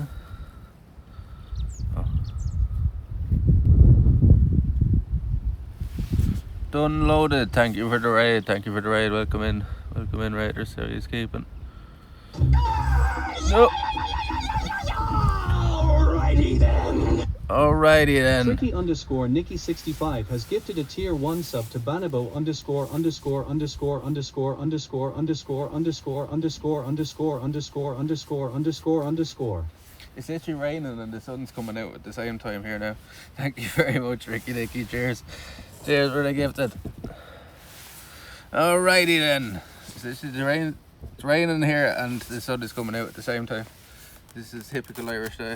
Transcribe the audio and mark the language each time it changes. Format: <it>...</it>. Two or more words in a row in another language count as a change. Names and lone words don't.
<en>Oh. Done loaded. Thank you for the raid. Thank you for the raid. Welcome in. Welcome in, Raiders. How are you escaping? No. Alrighty then. Tricky underscore Nikki 65 has gifted a tier 1 sub to Banabo underscore underscore underscore underscore underscore underscore underscore underscore underscore underscore underscore underscore underscore. It's literally raining and the sun's coming out at the same time here now. Thank you very much, Ricky Nicky. Cheers. Cheers for the gifted. Alrighty then. This is the rain. It's raining here and the sun is coming out at the same time. This is typical Irish day.</en>